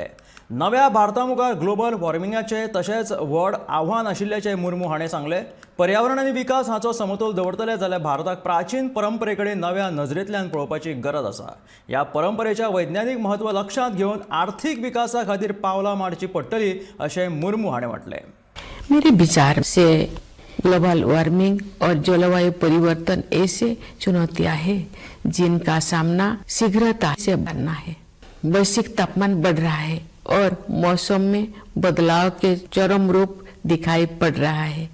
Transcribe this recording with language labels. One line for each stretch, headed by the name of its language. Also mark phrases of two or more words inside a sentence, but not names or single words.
Konkani: नव्या भारता मुखार ग्लोबल वॉर्मिंगाचे तशेंच व्हड आव्हान आशिल्ल्याचें मुर्मू हाणें सांगलें. पर्यावरण आनी विकास हांचो समतोल दवरतले जाल्यार भारताक प्राचीन परंपरे कडेन नव्या नजरेंतल्यान पळोवपाची गरज आसा. ह्या परंपरेच्या वैज्ञानीक म्हत्व लक्षांत घेवन आर्थीक विकासा खातीर पावलां मारची पडटलीं अशें मुर्मू हाणें म्हटलें.
Hindi: मेरे विचार से ग्लोबल वार्मिंग और जलवायु परिवर्तन ऐसे चुनौतियां हैं जिनका सामना शीघ्रता से करना है. वैश्विक तापमान बढ़ रहा है और मौसम में बदलाव के चरम रूप दिखाई पड़ रहा है.